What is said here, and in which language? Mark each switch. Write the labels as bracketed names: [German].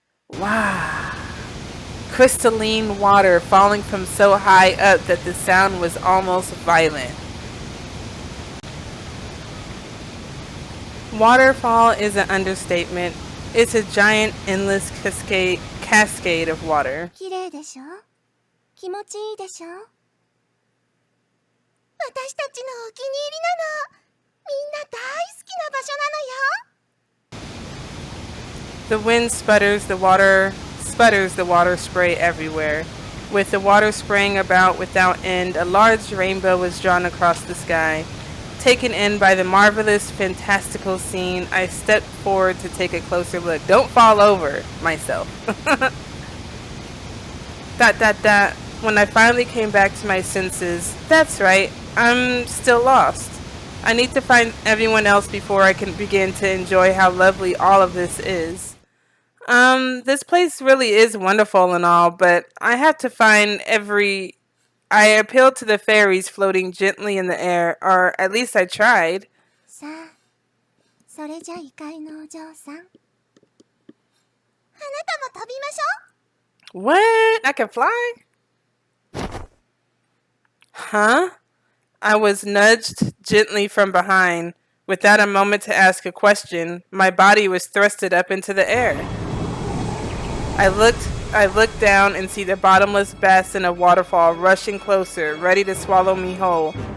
[English] wow. Crystalline water falling from so high up that the sound was almost violent. Waterfall is an understatement. It's a giant, endless cascade of water. [Japanese] 綺麗でしょ？気持ちいいでしょ？私たちのお気に入りなの。みんな大好きな場所なのよ。 [English] The wind sputters the water spray everywhere. With the water spraying about without end, a large rainbow was drawn across the sky. Taken in by the marvelous, fantastical scene, I stepped forward to take a closer look. Don't fall over myself. ... When I finally came back to my senses, that's right, I'm still lost. I need to find everyone else before I can begin to enjoy how lovely all of this is. This place really is wonderful and all, but I have to find I appealed to the fairies floating gently in the air, or at least I tried. [Japanese] それじゃ異界のお嬢さん。あなたも飛びましょう。 [English] What? I can fly? Huh? I was nudged gently from behind. Without a moment to ask a question, my body was thrusted up into the air. I looked down and see the bottomless basin of waterfall rushing closer, ready to swallow me whole.